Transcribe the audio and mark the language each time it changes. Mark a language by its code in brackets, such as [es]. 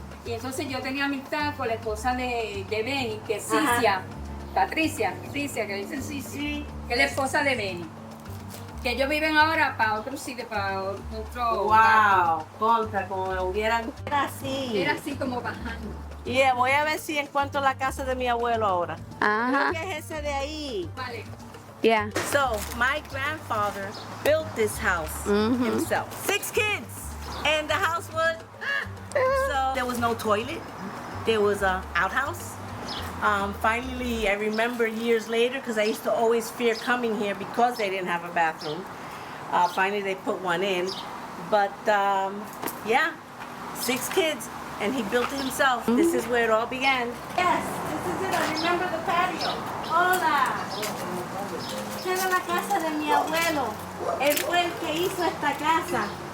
[es] Y entonces yo tenía amistad con la esposa de Benny, que es Cicia, Patricia, que dicen Cicia, que es la esposa de Benny. Que ellos viven ahora para otro sitio, para otro... Wow, contra, como hubieran... Era así como bajando. Voy a ver si encuentro la casa de mi abuelo ahora. Ajá. Creo que es ese de ahí. Vale. [en] Yeah. So, my grandfather built this house himself. 6 kids. And the house was... So, there was no toilet. There was an outhouse. Finally, I remember years later, because I used to always fear coming here because they didn't have a bathroom. Finally, they put one in. But, 6 kids. And he built it himself. This is where it all began. Yes, this is it. I remember the patio. [es] Hola. Esta era la casa de mi abuelo. Él fue el que hizo esta casa.